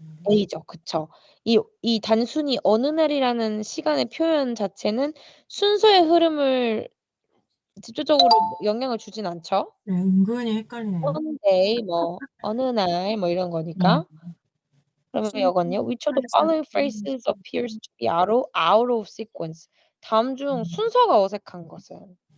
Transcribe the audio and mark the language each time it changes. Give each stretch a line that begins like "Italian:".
Korean: A죠. 그쵸. 이 단순히 어느 날이라는 시간의 표현 자체는 순서의 흐름을 직접적으로 영향을 주진 않죠. 네, 은근히 헷갈리네요. one day 뭐 어느 날 뭐 이런 거니까. 그러면 이거는요.
English: Which of the following phrases appears to be out of sequence?
Korean: 다음 중 순서가 어색한 것은?